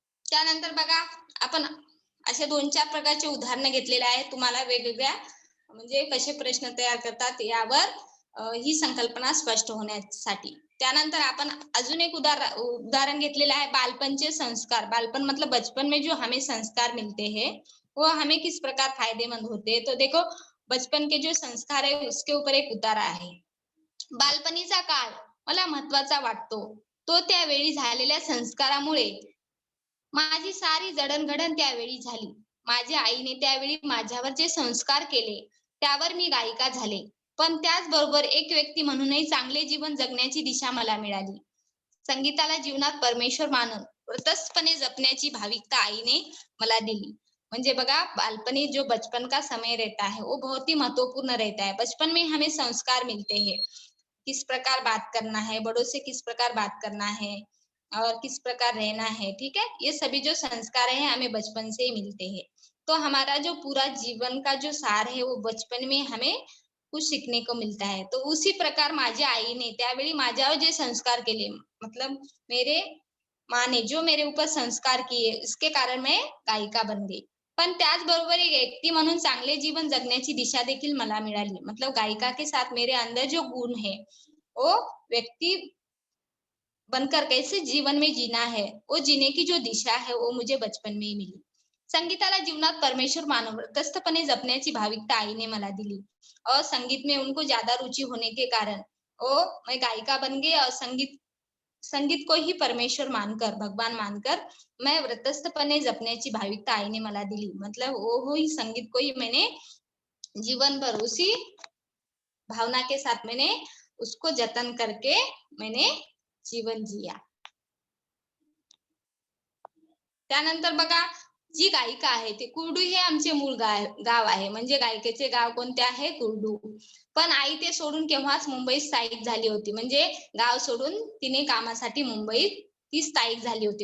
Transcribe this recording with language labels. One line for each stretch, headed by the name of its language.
Marathi: त्यानंतर बघा, आपण असे 2-4 प्रकारचे उदाहरण घेतलेले आहेत, तुम्हाला वेगवेगळ्या म्हणजे कसे प्रश्न तयार करतात यावर ही संकल्पना स्पष्ट होण्यासाठी. त्यानंतर आपण अजून एक उदाहरण घेतलेलं आहे, बालपन
Hindi: के संस्कार. बालपन मतलब बचपन में जो हमें संस्कार मिलते हैं वो हमें किस प्रकार फायदेमंद होते हैं. तो देखो, बचपन के जो संस्कार है उसके ऊपर
Marathi: एक उतारा आहे. बालपणीचा काळ मला महत्वाचा वाटतो. तो त्यावेळी झालेल्या संस्कारामुळे माझी सारी जडणघडण त्यावेळी झाली. माझ्या आईने त्यावेळी माझ्यावर जे संस्कार केले त्यावर मी गायिका झाले. पण त्याचबरोबर एक व्यक्ती म्हणूनही चांगले जीवन जगण्याची दिशा मला मिळाली. संगीताला जीवनात परमेश्वर मानून व्रतस्थपणे जपण्याची भाविकता आईने मला दिली. म्हणजे बघा, बालपनी
Hindi: जो बचपन का समय रहता है वो बहुत ही महत्वपूर्ण रहता है. बचपन में हमें संस्कार मिलते हैं, किस प्रकार बात करना है, बड़ों से किस प्रकार बात करना है और किस प्रकार रहना है, ठीक है. ये सभी जो संस्कार है हमें बचपन से ही मिलते हैं. तो हमारा जो पूरा जीवन का जो सार है वो बचपन में हमें कुछ सीखने को मिलता है. तो उसी प्रकार
Marathi: माझ्या आईने त्यावेळी माझ्यावर जे संस्कार केले,
Hindi: मतलब मेरे माँ ने जो मेरे ऊपर संस्कार किए, इसके कारण मैं गायिका बन गई.
Marathi: पण त्याचबरोबर एक व्यक्ती म्हणून चांगले जीवन जगण्याची दिशा देखील मला मिळाली.
Hindi: मतलब गायिका के साथ मेरे अंदर जो गुण है वो व्यक्ति बनकर कैसे जीवन में जीना है, वो जीने की जो दिशा है वो मुझे बचपन में ही मिली.
Marathi: संगीताला जीवनात परमेश्वर मानून व्रतस्थपणे जपण्याची भाविकता आईने मला दिली
Hindi: और संगीत में उनको ज्यादा रुचि होने के कारण वो मैं गायिका बन गई और संगीत को ही परमेश्वर मानकर, भगवान मानकर
Marathi: मैं व्रतस्थपणे जपण्याची भाविकता आईने मला दिली.
Hindi: मतलब वो ही संगीत को ही मैंने जीवन भर उसी भावना के साथ मैंने उसको जतन करके मैंने जीवन जिया।
Marathi: त्यानंतर बघा, जी गायिका आहे ते कुर्डू हे आमचे मूळ गाव आहे. म्हणजे गायिकेचे गाव कोणते आहे? कुर्डू. पण आई ते सोडून केव्हाच मुंबईत स्थायिक झाली होती. म्हणजे गाव सोडून तिने कामासाठी मुंबईत ती स्थायिक झाली होती.